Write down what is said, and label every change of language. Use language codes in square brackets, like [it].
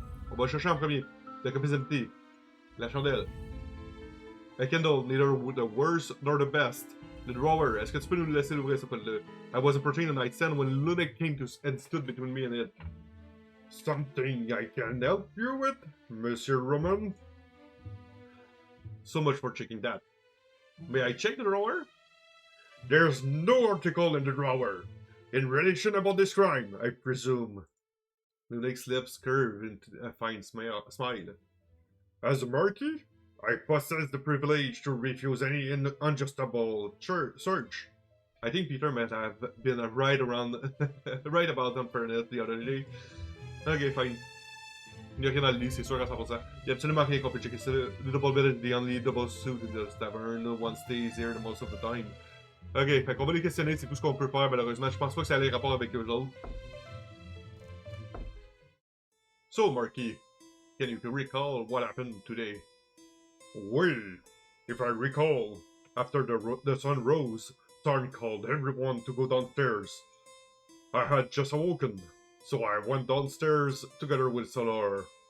[fr] On va chercher en premier. La capacité. La chandelle. [en] A candle, neither the worst nor the best. The drawer. [fr] Est-ce que tu peux nous laisser l'ouvrir, s'il te plaît? [en] I was approaching the nightstand when Ludic came to and stood between me and it. Something I can help you with, Monsieur Roman? So much for checking that. May I check the drawer? There's no article in the drawer. In relation about this crime, I presume. Ludic's lips curve into a fine smile. As a Marquis, I possess the privilege to refuse any unjustifiable search. I think Peter might have been right about unfairness the other day. Ok, fine. [fr] Il n'y a rien dans le lit, c'est sûr à 100%. Il n'y a absolument rien qu'on peut checker. [en] C'est the double bed is the only double suit in the tavern. No one stays here the most of the time. [fr] Ok, fait qu'on va les questionner, c'est tout ce qu'on peut faire malheureusement. Je pense pas que ça a les rapports avec eux autres. [en] So, Marquis, can you recall what happened today? Well, if I recall, after the sun rose, Sarn called everyone to go downstairs. I had just awoken, so I went downstairs together with Solar.